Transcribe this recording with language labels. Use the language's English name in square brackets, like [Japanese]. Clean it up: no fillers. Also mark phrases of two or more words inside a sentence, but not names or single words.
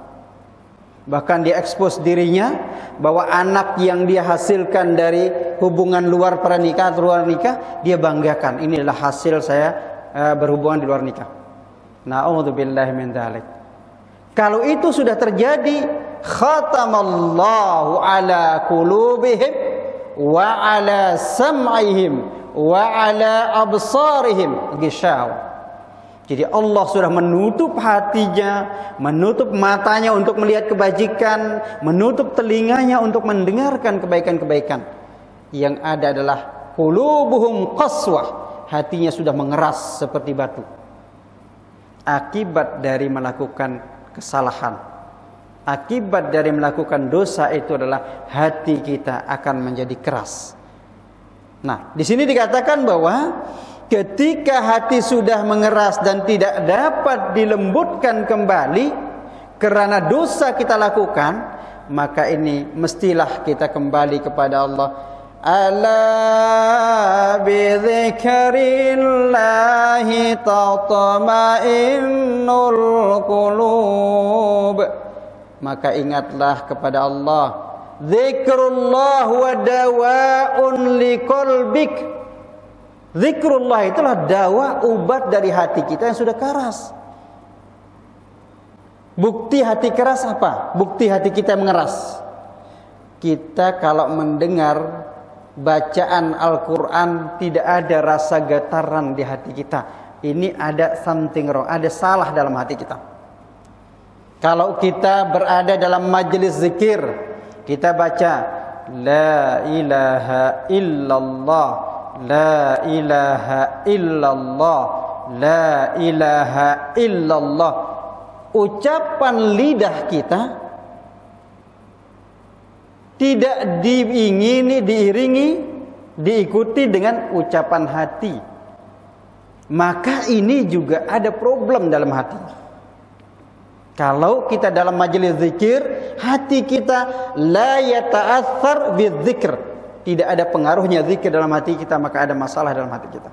[Indonesian] Bahkan dia expose dirinya bahwa anak yang dia hasilkan dari hubungan luar pernikah, dia banggakan. Ini adalah hasil saya berhubungan di luar nikah. [Arabic] نعوذ بالله من ذلك. [Indonesian] Kalau itu sudah terjadi, [Arabic] ختم الله على قلوبهم وعلى سمعهم وعلى أبصارهم غشاوة. [Indonesian] Jadi Allah sudah menutup hatinya, menutup matanya untuk melihat kebajikan, menutup telinganya untuk mendengarkan kebaikan-kebaikan. Yang ada adalah [Arabic] قلوبهم قسوة, [Indonesian] hatinya sudah mengeras seperti batu. Akibat dari melakukan kesalahan, akibat dari melakukan dosa itu adalah hati kita akan menjadi keras. Nah, di sini dikatakan bahwa ketika hati sudah mengeras dan tidak dapat dilembutkan kembali karena dosa kita lakukan, maka ini mestilah kita kembali kepada Allah. [Arabic] ألا بذكر الله تطمئن القلوب. [Indonesian] Maka ingatlah kepada Allah. [Arabic] ذكر الله ودواء لقلبك. [Indonesian] Zikrullah itulah dawa, obat dari hati kita yang sudah keras. Bukti hati keras apa? Bukti hati kita mengeras. Kita kalau mendengar bacaan Al-Quran tidak ada rasa getaran di hati kita. Ini ada [English] something wrong, [Indonesian] ada salah dalam hati kita. Kalau kita berada dalam majelis zikir, kita baca [Arabic] لا إله إلا الله, لا إله إلا الله, لا إله إلا الله. [Indonesian] Ucapan lidah kita tidak diiringi, diikuti dengan ucapan hati. Maka ini juga ada problem dalam hati. Kalau kita dalam majelis zikir, hati kita [Arabic] لا يتأثر بالذكر, [Indonesian] tidak ada pengaruhnya zikir dalam hati kita, maka ada masalah dalam hati kita.